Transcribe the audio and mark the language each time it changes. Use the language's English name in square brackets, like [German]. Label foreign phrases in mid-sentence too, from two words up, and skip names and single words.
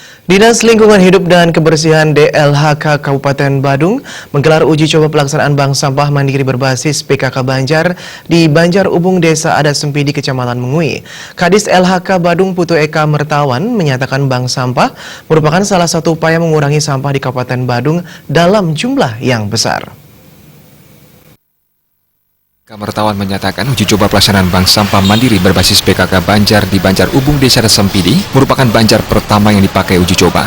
[Indonesian] Dinas Lingkungan Hidup dan Kebersihan DLHK Kabupaten Badung menggelar uji coba pelaksanaan bank sampah mandiri berbasis PKK Banjar di Banjar Ubung, Desa Adat Sempidi, Kecamatan Mengui. Kadis LHK Badung Putu Eka Mertawan menyatakan bank sampah merupakan salah satu upaya mengurangi sampah di Kabupaten Badung dalam jumlah yang besar. Mertawan menyatakan uji coba pelaksanaan bank sampah mandiri berbasis PKK Banjar di Banjar Ubung, Desa Adat Sempidi merupakan banjar pertama yang dipakai uji coba.